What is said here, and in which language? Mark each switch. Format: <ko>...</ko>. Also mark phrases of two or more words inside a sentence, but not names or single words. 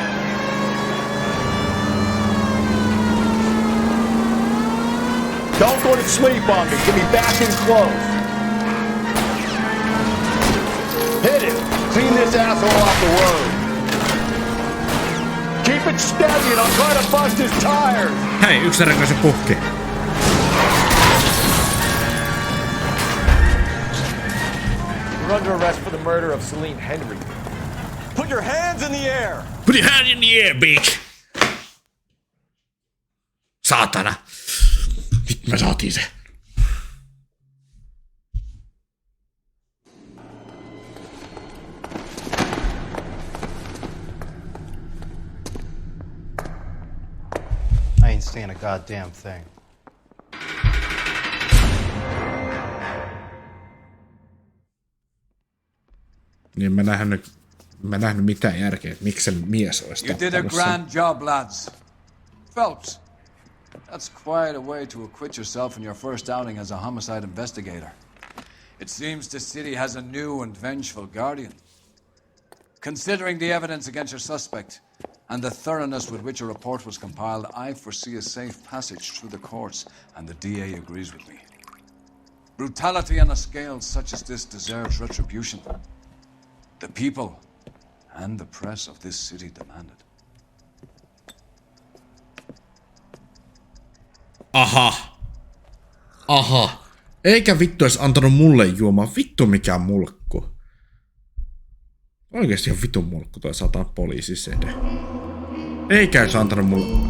<en>Don't go to sleep on me. Get me back in close. Hit it. Clean this asshole off the road. Keep it steady, and I'll try to bust his tires.</en> <fi>Hei, yksi se puhki.</fi> <en>You're under arrest for the murder of Celine Henry. Put your hands in the air! Put your hand in the air, bitch!</en> <fi>Saatana. Nyt me saatiin se.</fi> <en>I ain't saying a goddamn thing.</en> <fi>Niin mä nähnyt mitään järkeä, että miksi se mies olisi</fi> <en>You did a</en> <fi>tappanut</fi> <en>grand job, lads. Phelps, that's quite a way to acquit yourself in your first outing as a homicide investigator. It seems the city has a new and vengeful guardian. Considering the evidence against your suspect and the thoroughness with which a report was compiled, I foresee a safe passage through the courts, and the DA agrees with me. Brutality on a scale such as this deserves retribution. The people and the press of this city demand it. Aha.</en> <fi>Eikä vittu edes antanut mulle juomaan. Vittu mikä mulkku. Oikeesti ihan vitun mulkku toi satan poliisisede. Eikä edes antanut mulle.</fi>